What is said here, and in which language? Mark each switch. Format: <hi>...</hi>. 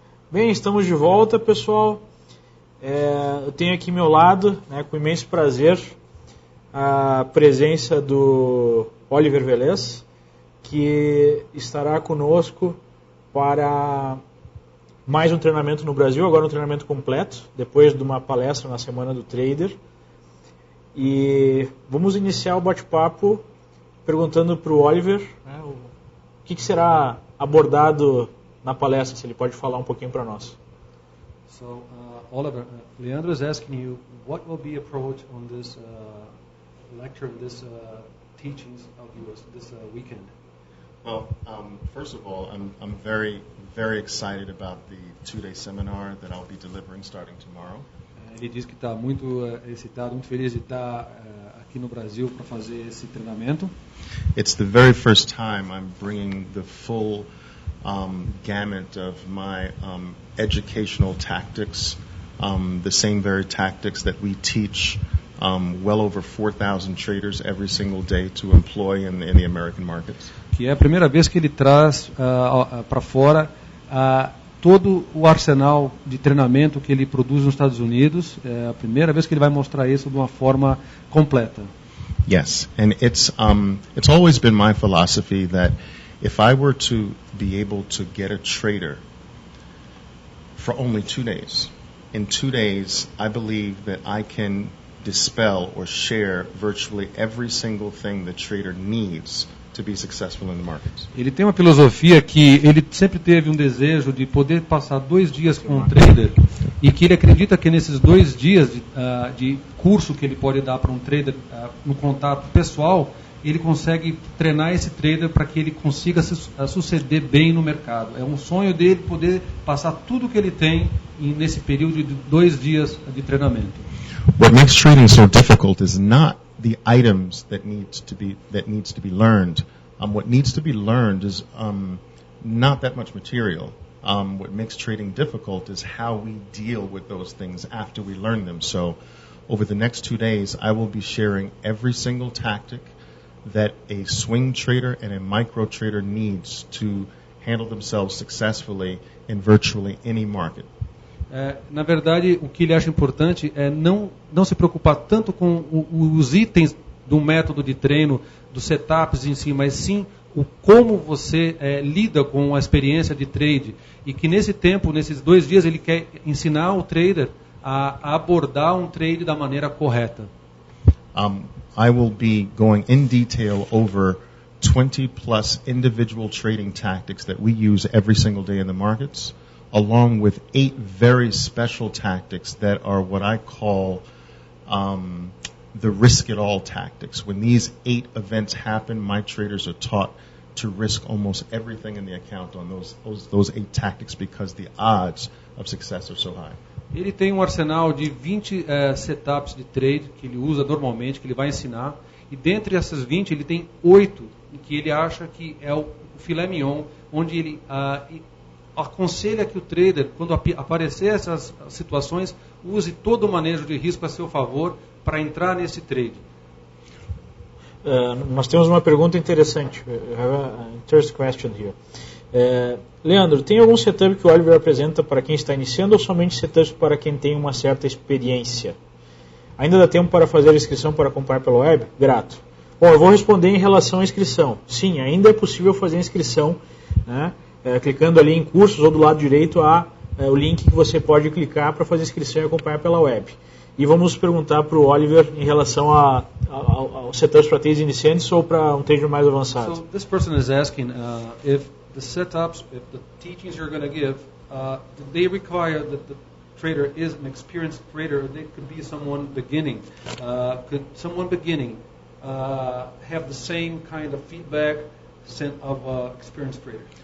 <pt>Bem, estamos de volta, pessoal. Eu tenho aqui ao meu lado, com imenso prazer, a presença do Oliver Velez, que estará conosco para mais um treinamento no Brasil, agora um treinamento completo, depois de uma palestra na Semana do Trader. E vamos iniciar o bate-papo perguntando para o Oliver o que será abordado na palestra, se ele pode falar um pouquinho para nós.</pt> <en>So, Oliver, Leandro is asking you, what will be approach on this lecture, this teachings of yours this weekend? Well, first of all, I'm very, very excited about the 2-day seminar that I'll be delivering starting tomorrow.</en> <pt>Ele diz que está muito excitado, muito feliz de estar aqui no Brasil para fazer esse treinamento.</pt> <en>It's the very first time I'm bringing the full gamut of my educational tactics, the same very tactics that we teach well over 4,000 traders every single day to employ in the American markets.</en> <pt>Que é a primeira vez que ele traz para fora todo o arsenal de treinamento que ele produz nos Estados Unidos. É a primeira vez que ele vai mostrar isso de uma forma completa.</pt> <en>Yes, and it's always been my philosophy that if I were to be able to get a trader for only 2 days, in 2 days I believe that I can dispel or share virtually every single thing the trader needs to be successful in the markets.</en> <pt>Ele tem uma filosofia que ele sempre teve um desejo de poder passar 2 dias com um trader e que ele acredita que nesses 2 dias de curso que ele pode dar para um trader no contato pessoal, ele consegue treinar esse trader para que ele consiga suceder bem no mercado. É um sonho dele poder passar tudo que ele tem nesse período de 2 dias de treinamento.</pt> <en>What makes trading so difficult is not the items that needs to be learned. What needs to be learned is not that much material. What makes trading difficult is how we deal with those things after we learn them. So, over the next 2 days, I will be sharing every single tactic that a swing trader and a micro trader needs to handle themselves successfully in virtually any market.</en> <pt>Na verdade, o que ele acha importante é não se preocupar tanto com os itens do método de treino, dos setups em si, mas sim o como você lida com a experiência de trade. E que nesse tempo, nesses 2 dias, ele quer ensinar o trader a abordar um trade da maneira correta.</pt> <en>I will be going in detail over 20 plus individual trading tactics that we use every single day in the markets, along with 8 very special tactics that are what I call the risk-it-all tactics. When these 8 events happen, my traders are taught to risk almost everything in the account on those 8 tactics because the odds of success are so high.</en> <pt>Ele tem um arsenal de 20 setups de trade que ele usa normalmente, que ele vai ensinar. E dentre essas 20, ele tem 8 que ele acha que é o filé mignon, onde ele aconselha que o trader, quando aparecer essas situações, use todo o manejo de risco a seu favor para entrar nesse trade. Nós temos uma pergunta interessante.</pt> <en>I have an interesting question here.</en> <pt>Leandro, tem algum setup que o Oliver apresenta para quem está iniciando ou somente setups para quem tem uma certa experiência? Ainda dá tempo para fazer a inscrição para acompanhar pela web? Grato. Bom, eu vou responder em relação à inscrição. Sim, ainda é possível fazer a inscrição, clicando ali em cursos ou do lado direito há o link que você pode clicar para fazer a inscrição e acompanhar pela web. E vamos perguntar para o Oliver em relação ao setups para trades iniciantes ou para um trader mais avançado.</pt> <en>So this person is asking if the setups, if the teachings you're going to give, do they require that the trader is an experienced trader, or they could be someone beginning? Could someone beginning have the same kind of feedback of experienced trader?</en>